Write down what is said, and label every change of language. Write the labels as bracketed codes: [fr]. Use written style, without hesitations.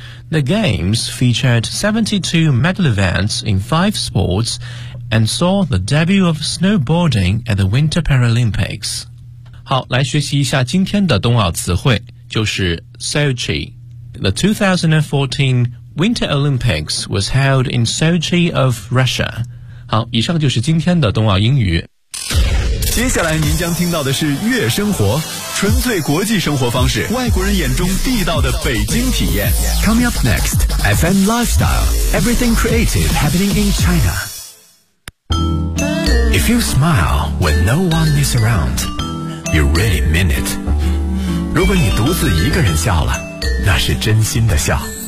[en] The Games featured 72 medal events in 5 sports and saw the debut of snowboarding at the Winter Paralympics. [zh] 好，来学习一下今天的冬奥词汇，就是 Sochi。 [en] The 2014 Winter Olympics was held in Sochi of Russia。 [zh] 好，以上就是今天的冬奥英语。接下来您将听到的是月生活，纯粹国际生活方式，外国人眼中地道的北京体验。 [en] Coming up next, FM Lifestyle, Everything Creative Happening in China. If you smile when no one is around, you really mean it. [zh] 如果你独自一个人笑了，那是真心的笑。